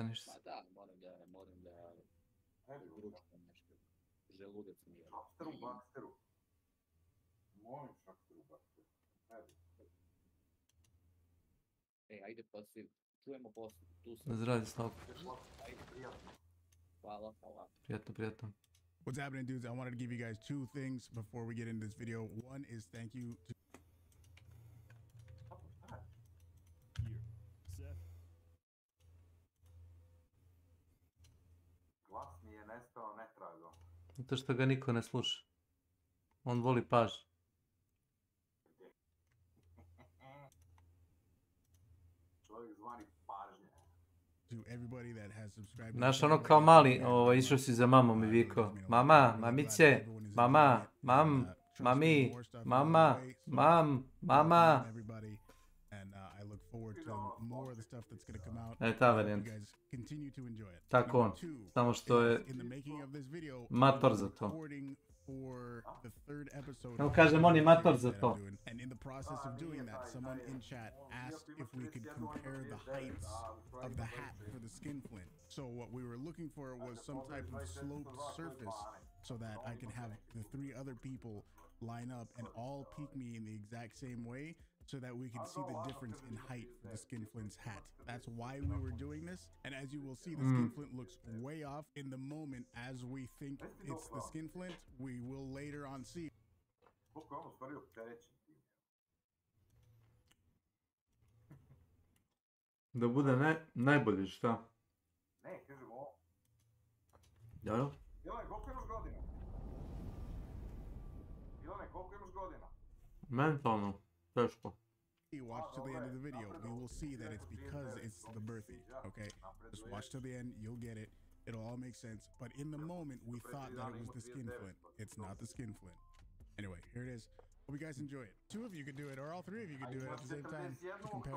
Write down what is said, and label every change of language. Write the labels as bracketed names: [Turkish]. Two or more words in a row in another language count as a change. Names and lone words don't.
[Serbian] Pa da, moram da doručkujem nešto. Želudac mi je. Šaksteru, baksteru. Molim šaksteru, baksteru. Ej, ajde pa se čujemo posle. Tu sam. Zdravi, Slavko. Ajde, prijatno. Hvala. Prijatno. [English] What's happening, dudes? I wanted to give you guys 2 things before we get into this video. One is thank you to... [Serbian] Glas mi je nestao netragom. Zato što ga niko ne sluša. On voli paž. Čovjek zvani pažnje. [English] To everybody that has subscribed. [Serbian] Znaš ono kao mali, išao si za mamom i vikao. Mama, mamice, mama, mami, mama, mama. [English] And I look forward to more of the stuff that's going to come out. [Serbian] Ta varijant. [English] You guys continue to enjoy it. [Serbian] Tako on. Samo što je mator za to. Evo kažem, on je mator za to. [English] And in the process of doing that, someone in chat asked if we could compare the heights of the hat for the skin flint. So what we were looking for was some type of sloped surface so that I can have the 3 other people line up and all peek me in the exact same way so that we can see the difference in height for the skinflint's hat. That's why we were doing this. And as you will see, the skinflint looks way off. In the moment, as we think it's the skinflint, we will later on see. [Serbian] Da bude najbolje, šta? Ne, kažem ovo. Dobro. Ilane, koliko imaš godina? Ilane, koliko imaš godina? Mentalno, teško. [English] You watch till the end of the video, we will see that it's because it's the birthing, okay? Just watch till the end, you'll get it. It'll all make sense. But in the moment, we thought that it was the skinflint. It's not the skinflint. Anyway, here it is. Hope you guys enjoy it. 2 of you could do it, or all 3 of you could do it at the same time to compare.